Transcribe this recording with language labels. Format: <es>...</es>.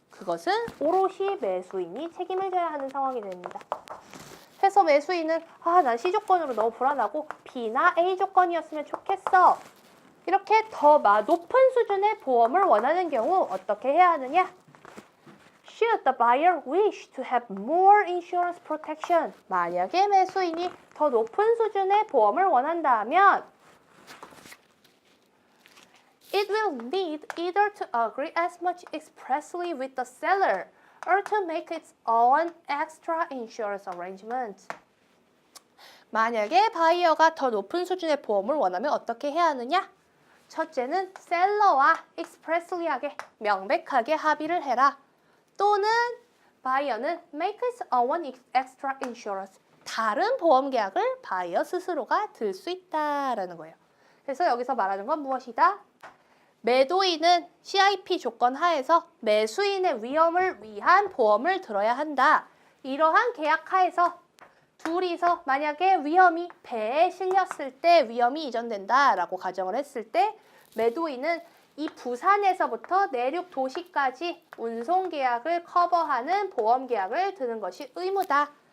<ko>그것은 오롯이 매수인이 책임을 져야 하는 상황이 됩니다. 해서 매수인은 난 C조건으로 너무 불안하고 B나 A 조건이었으면 좋겠어. 이렇게 더 높은 수준의 보험을 원하는 경우 어떻게 해야 하느냐?</ko> <en>Should the buyer wish to have more insurance protection?</en> <ko>만약에 매수인이 더 높은 수준의 보험을 원한다면</ko> <en>It will need either to agree as much expressly with the seller or to make its own extra insurance arrangement.</en> <ko>만약에 바이어가 더 높은 수준의 보험을 원하면 어떻게 해야 하느냐? 첫째는 셀러와 expressly하게 명백하게 합의를 해라. 또는 바이어는</ko> <en>make its own extra insurance.</en> <ko>다른 보험 계약을 바이어 스스로가 들 수 있다라는 거예요. 그래서 여기서 말하는 건 무엇이다? 매도인은 CIP 조건 하에서 매수인의 위험을 위한 보험을 들어야 한다. 이러한 계약 하에서 둘이서 만약에 위험이 배에 실렸을 때 위험이 이전된다라고 가정을 했을 때 매도인은 이 부산에서부터 내륙 도시까지 운송 계약을 커버하는 보험 계약을 드는 것이 의무다.</ko>